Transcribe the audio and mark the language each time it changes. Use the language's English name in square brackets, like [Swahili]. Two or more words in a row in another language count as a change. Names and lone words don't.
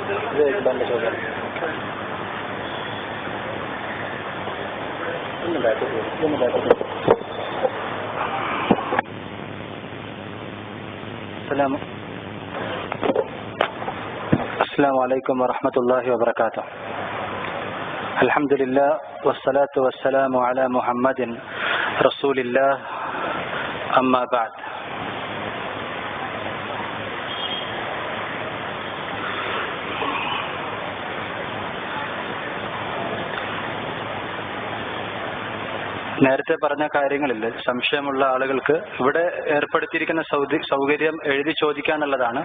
[Arabic] السلام عليكم ورحمة الله وبركاته. الحمد لله والصلاة والسلام على محمد رسول الله أما بعد. [Malayalam] നേരത്തെ പറഞ്ഞ കാര്യങ്ങളിൽ സംശയമുള്ള ആളുകൾക്ക് ഇവിടെ ഏർപ്പെടുത്തിയിരിക്കുന്ന സൗകര്യം എഴുതി ചോദിക്കാനുള്ളതാണ്.